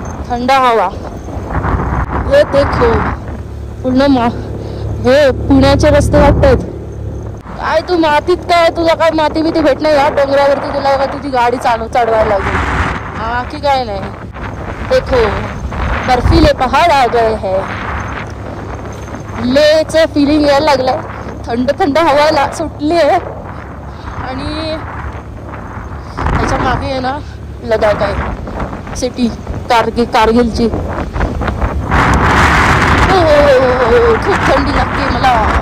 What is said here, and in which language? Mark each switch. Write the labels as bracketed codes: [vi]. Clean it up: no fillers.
[mr] थंड हवा. हे देखो पूर्ण हे पुण्याचे रस्ते वाटतात. काय तू मातीत काय तुला काय माती बिती भेटणार या डोंगरावरती? तुला का तुझी गाडी चढवायला लागेल. बाकी काय नाही. [hi] देखो बर्फीले पहाड आ गए है. [mr] लेचं फिलिंग यायला लागलंय. थंड थंड हवा सुटली आहे आणि त्याच्या मागे आहे ना लडाख आहे सिटी कारगिलची. खूप थंडी लागते मला.